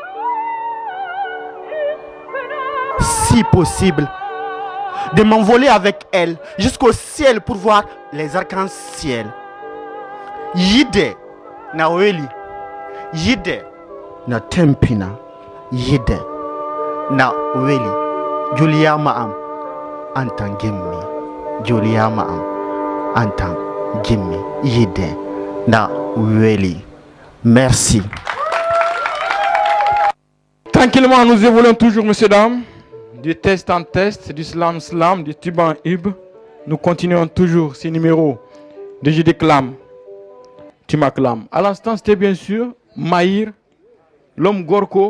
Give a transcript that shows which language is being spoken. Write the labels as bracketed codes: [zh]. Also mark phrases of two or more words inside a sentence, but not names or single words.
[fr] Si possible, de m'envoler avec elle jusqu'au ciel pour voir les arcs-en-ciel. [ff] Yide na weli, yide na tempina, yide na weli. Julia Maam antan gimmi, Julia Maam antan gimmi, yide na weli. [fr] Merci. Tranquillement, nous évoluons toujours, messieurs, dames. Du test en test, du slam slam, du tube en hub. Nous continuons toujours ces numéros de Je déclame, tu m'acclames. À l'instant, c'était bien sûr Maïr, l'homme Gorko.